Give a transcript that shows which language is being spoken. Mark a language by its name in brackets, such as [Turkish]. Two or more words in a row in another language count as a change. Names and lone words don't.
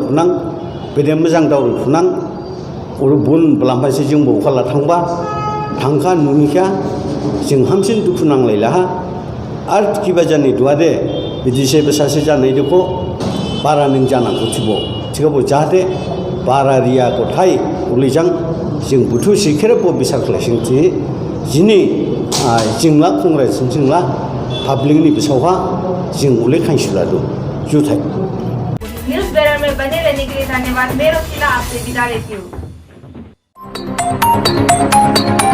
[Dimasa] फुनां बेदे मोजां दाव फुनां और बुन बलामफासे जोंबो अखाला थांबा थांखा नुनिखा जों हामसिन दुखु नांलायला आर किबा जानाय दुआदे बिदिसे बेसासे जानाय देखो बारा नों जानांगौ थिबो थिगाबो जाहाथे बारा रिया गथाय उलेजां जों बुथु सिखेरबो बिसार खालायसिंथि जिनि जोंला कांग्रेस जोंला पब्लिकनि बिसावहा जों उले खाइसुला दो जुथाय [Hindi] न्यूज़ बेरर में बने रहने के लिए धन्यवाद। मैं रोशिला आपसे विदा लेती हूँ।